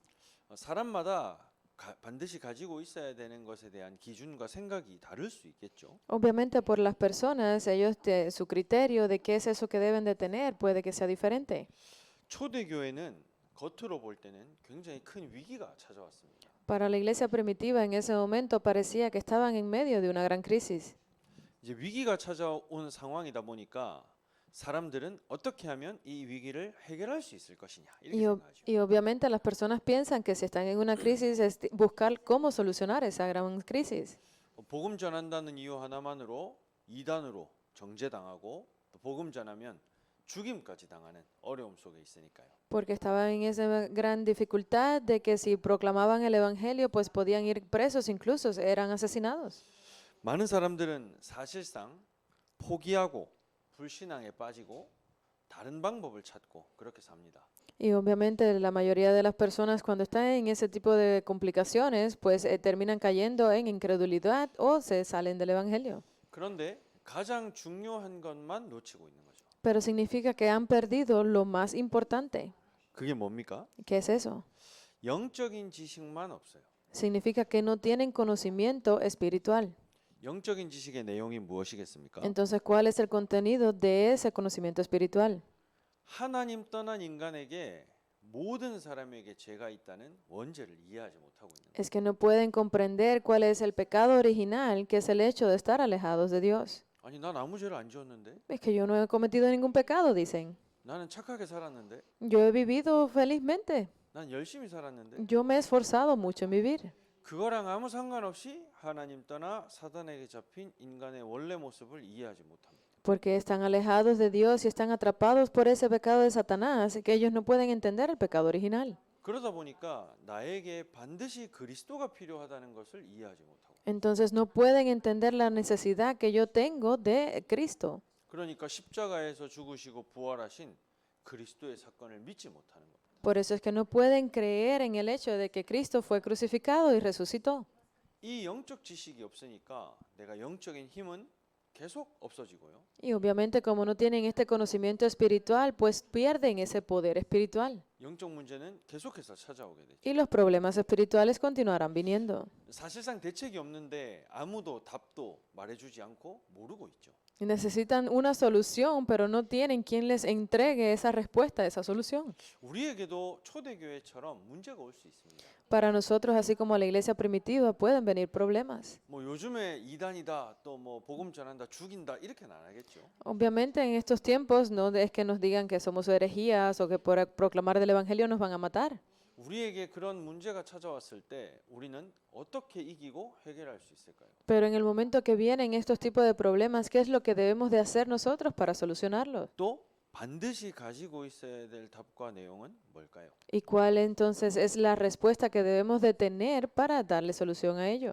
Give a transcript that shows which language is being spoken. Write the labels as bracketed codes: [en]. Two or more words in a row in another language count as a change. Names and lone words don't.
[ko] 사람마다 반드시 가지고 있어야 되는 것에 대한 기준과 생각이 다를 수 있겠죠. [es] Obviamente por las personas, su criterio de qué es eso que deben de tener puede que sea diferente. [ko] 초대교회는 겉으로 볼 때는 굉장히 큰 위기가 찾아왔습니다. [es] Para la iglesia primitiva en ese momento parecía que estaban en medio de una gran crisis. [ko] 이제 위기가 찾아온 상황이다 보니까 사람들은 어떻게 하면 이 위기를 해결할 수 있을 것이냐 이렇게 생각하죠. [es] Y obviamente las personas piensan que si están en una crisis es buscar cómo solucionar esa gran crisis. [ko] 복음 전한다는 이유 하나만으로 이단으로 정죄당하고 또 복음 전하면 죽임까지 당하는 어려움 속에 있으니까요. [es] Porque estaban en esa gran dificultad de que si proclamaban el evangelio pues podían ir presos, incluso eran asesinados. [ko] 많은 사람들은 사실상 포기하고 불신앙에 빠지고 다른 방법을 찾고 그렇게 삽니다. [es] Y obviamente la mayoría de las personas cuando están en ese tipo de complicaciones pues terminan cayendo en incredulidad o se salen del evangelio. [ko] 그런데 가장 중요한 것만 놓치고 있는 거죠. [es] Pero significa que han perdido lo más importante. [ko] 그게 뭡니까? [es] ¿Qué es eso? [ko] 영적인 지식만 없어요. [es] Significa que no tienen conocimiento espiritual. [ko] 영적인 지식의 내용이 무엇이겠습니까? [es] Entonces, ¿cuál es el contenido de ese conocimiento espiritual? [ko] 하나님 떠난 인간에게 모든 사람에게 죄가 있다는 원죄를 이해하지 못하고 있는 거예요. [es] Es que no pueden comprender cuál es el pecado original, que es el hecho de estar alejados de Dios. [ko] 아니 난 아무 죄를 안 지었는데 [es] Es que yo no he cometido ningún pecado, dicen. [ko] 나는 착하게 살았는데 [es] Yo he vivido felizmente. [ko] 난 열심히 살았는데 [es] Yo me he esforzado mucho en vivir. [ko] 그거랑 아무 상관없이 하나님 떠나 사단에게 잡힌 인간의 원래 모습을 이해하지 못합니다. [es] Porque están alejados de Dios y están atrapados por ese pecado de Satanás, que ellos no pueden entender el pecado original. [ko] 그러다 보니까 나에게 반드시 그리스도가 필요하다는 것을 이해하지 못하고 [es] Entonces no pueden entender la necesidad que yo tengo de Cristo. [ko] 그러니까 십자가에서 죽으시고 부활하신 그리스도의 사건을 믿지 못하는 겁니다. [es] Por eso es que no pueden creer en el hecho de que Cristo fue crucificado y resucitó. [ko] 이 영적 지식이 없으니까 내가 영적인 힘은 계속 없어지고요. [es] Y obviamente como no tienen este conocimiento espiritual, pues pierden ese poder espiritual. [ko] 영적 문제는 계속해서 찾아오게 되죠. [es] Y los problemas espirituales continuarán viniendo. [ko] 사실상 대책이 없는데 아무도 답도 말해주지 않고 모르고 있죠. [es] Y necesitan una solución, pero no tienen quien les entregue esa respuesta, esa solución. [ko] 우리에게도 초대교회처럼 문제가 올 수 있습니다. [es] Para nosotros, así como a la iglesia primitiva, pueden venir problemas. [ko] 뭐 요즘에 이단이다, 또 뭐 복음 전한다, 죽인다 이렇게는 안 하겠죠. [es] Obviamente en estos tiempos no es que nos digan que somos herejías o que por proclamar del evangelio nos van a matar. [ko] 우리에게 그런 문제가 찾아왔을 때 우리는 어떻게 이기고 해결할 수 있을까요? [es] Pero en el momento que vienen estos tipos de problemas, ¿qué es lo que debemos de hacer nosotros para solucionarlos? [ko] 또 반드시 가지고 있어야 될 답과 내용은 뭘까요? [es] ¿Y cuál entonces es la respuesta que debemos de tener para darle solución a ello?